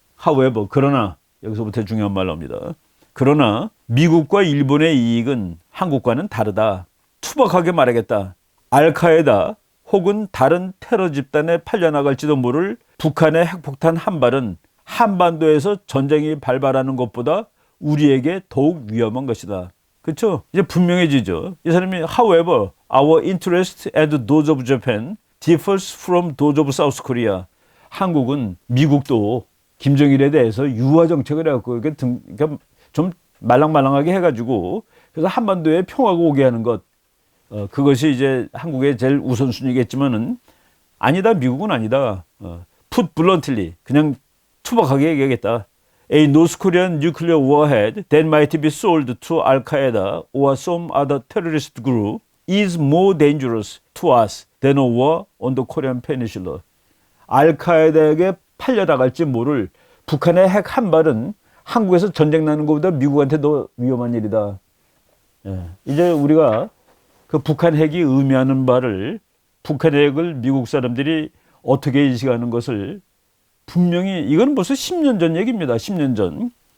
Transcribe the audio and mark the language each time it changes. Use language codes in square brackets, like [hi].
[ko] However, 그러나 여기서부터 중요한 말 나옵니다. 그러나 미국과 일본의 이익은 한국과는 다르다. 투박하게 말하겠다. 알카에다 혹은 다른 테러 집단에 팔려나갈지도 모를 북한의 핵폭탄 한 발은 한반도에서 전쟁이 발발하는 것보다 우리에게 더욱 위험한 것이다. 그렇죠? 이제 분명해지죠. 이 사람이 [en] however, our interest and those of Japan differs from those of South Korea. [ko] 한국은 미국도 김정일에 대해서 유화 정책을 해갖고 이렇게 좀 말랑말랑하게 해가지고 그래서 한반도에 평화가 오게 하는 것 그것이 이제 한국의 제일 우선순위겠지만은 아니다. 미국은 아니다. [en] put bluntly [ko] 그냥 투박하게 얘기하겠다. [en] A North Korean nuclear warhead that might be sold to Al-Qaeda or some other terrorist group is more dangerous to us than a war on the Korean Peninsula. [ko] 알카에다에게 팔려나갈지 모를 북한의 핵 한 발은 한국에서 전쟁 나는 것보다 미국한테 더 위험한 일이다. 이제 우리가 그 북한 핵이 의미하는 바를 북한 핵을 미국 사람들이 어떻게 인식하는 것을 분명히 이건 벌써 10년 전 얘기입니다. 10년 전.